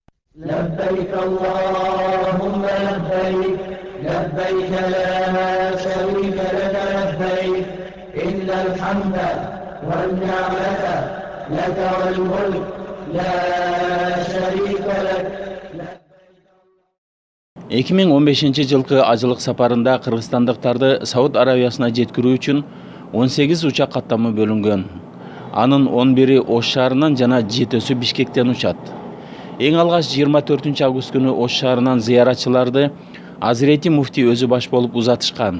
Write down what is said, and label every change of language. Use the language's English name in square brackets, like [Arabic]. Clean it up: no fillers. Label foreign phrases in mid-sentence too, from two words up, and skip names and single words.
[Arabic] لبيك اللهم لبيك لبيك لا شريك لك لبيك إن الحمد والنعمة لك والملك لا شريك لك [Kyrgyz] 2015-жылкы ажылык сапарында кыргызстандыктарды Сауд Арабиясына жеткирүү үчүн 18 учак каттамы бөлүнгөн. Анын 11-и Ош шаарынан жана 7-сі Бишкектен учат. Эң алгаш 24 август күнү Ош шаарынан зыяратчыларды Азирети муфти өзү баш болуп узатышкан.